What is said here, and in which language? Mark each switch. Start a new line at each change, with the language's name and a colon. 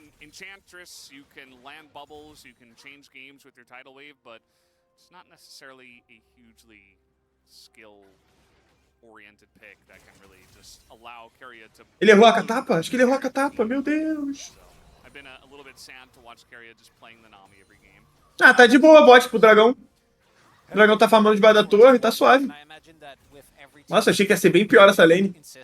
English: Enchantress, you can land bubbles, you can change games with your tidal wave, but it's not necessarily a hugely skill-oriented pick that can really just allow Carrier to...
Portuguese: Ele errou a catapa? Acho que ele errou a catapa, meu Deus.
English: I've been a little bit sad to watch Carrier just playing the Nami every game.
Portuguese: Ah, tá de boa bot pro dragão. O dragão tá farmando debaixo da torre, tá suave. Nossa, achei que ia ser bem pior essa lane.